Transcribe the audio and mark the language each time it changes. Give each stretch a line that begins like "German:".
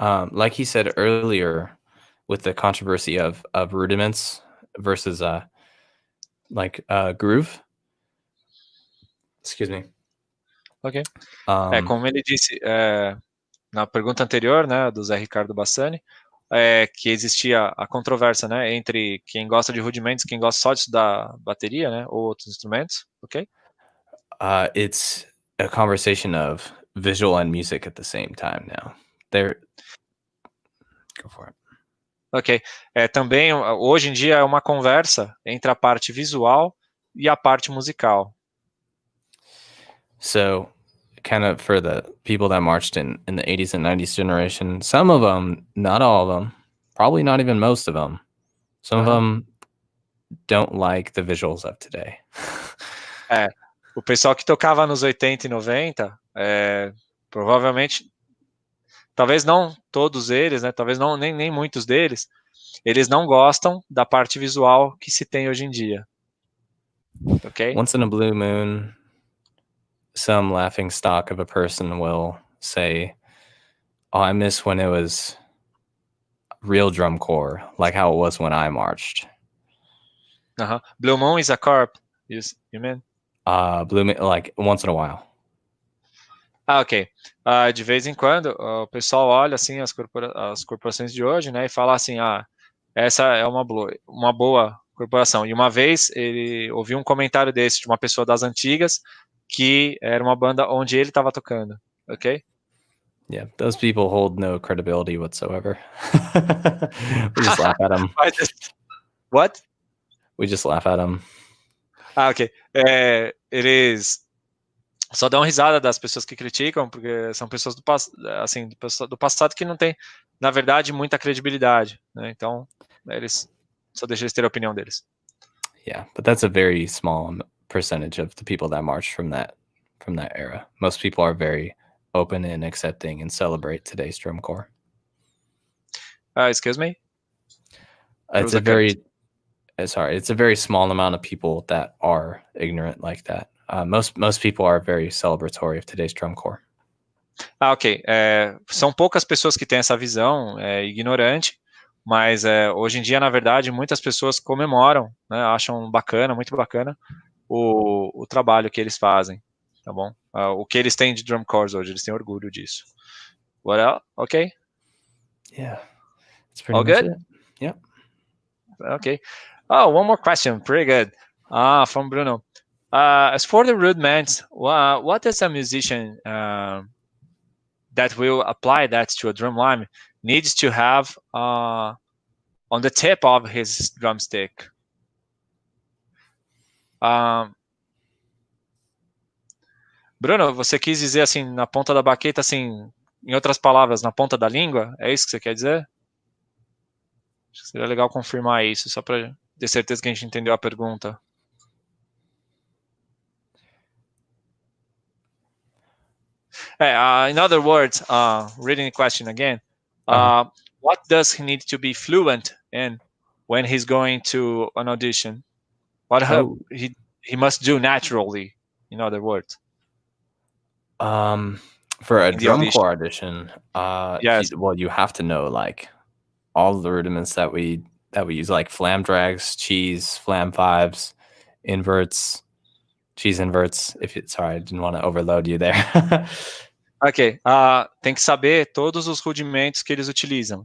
English: Like he said earlier, with the controversy of rudiments versus groove. Excuse me. Ok.
Portuguese: Como ele disse na pergunta anterior, né, do Zé Ricardo Bassani, que existia a controvérsia, né, entre quem gosta de rudimentos e quem gosta só de estudar bateria, né, ou outros instrumentos, ok?
English: It's a conversation of visual and music at the same time now. Go for it. Ok.
Portuguese: Também, hoje em dia, é uma conversa entre a parte visual e a parte musical.
English: So, kind of for the people that marched in the 80s and 90s generation, some of them, not all of them, probably not even most of them, some of them don't like the visuals of today.
Portuguese: O pessoal que tocava nos 80 e 90, provavelmente, talvez não todos eles, né, talvez não, nem muitos deles, eles não gostam da parte visual que se tem hoje em dia. Ok?
English: Once in a blue moon, some laughing stock of a person will say, oh, I miss when it was real drum corps, like how it was when I marched. Blue moon is a carp, you mean? Blue moon, like once in a while. Ok.
Portuguese: De vez em quando, o pessoal olha assim as corporações de hoje, né, e fala assim, essa é uma boa corporação. E uma vez ele ouviu um comentário desse de uma pessoa das antigas, que era uma banda onde ele estava tocando, ok?
English: Yeah, those people hold no credibility whatsoever. We just laugh at them. What? We just laugh at them. Ok.
Portuguese: Eles só dão risada das pessoas que criticam, porque são pessoas do passado que não tem, na verdade, muita credibilidade, né? Então, eles só deixam eles ter a opinião deles.
English: Yeah, but that's a very small percentage of the people that march from that era. Most people are very open and accepting and celebrate today's drum corps. Excuse me? It's a very small amount of people that are ignorant like that. Most people are very celebratory of today's drum corps. Ok.
Portuguese: São poucas pessoas que têm essa visão ignorante, mas hoje em dia, na verdade, muitas pessoas comemoram, né, acham bacana, muito bacana, o trabalho que eles fazem, tá bom? O que eles têm de drum corps hoje, eles têm orgulho disso.
English: What else? Ok? Yeah. That's pretty All much good? it. Yep. Okay. Oh, one more question. Pretty good. From Bruno. As for the rudiments, what is a musician that will apply that to a drum line needs to have on the tip of his drumstick?
Portuguese: Bruno, você quis dizer assim, na ponta da baqueta, assim, em outras palavras, na ponta da língua? É isso que você quer dizer? Acho que seria legal confirmar isso, só para ter certeza que a gente entendeu a pergunta.
English: In other words, reading the question again, what does he need to be fluent in when he's going to an audition? What he must do naturally, in other words? For a drum corps audition, yes. you have to know like all the rudiments that we use, like flam drags, cheese, flam fives, inverts, cheese inverts. Sorry, I didn't want to overload you there.
Portuguese: Ok, tem que saber todos os rudimentos que eles utilizam.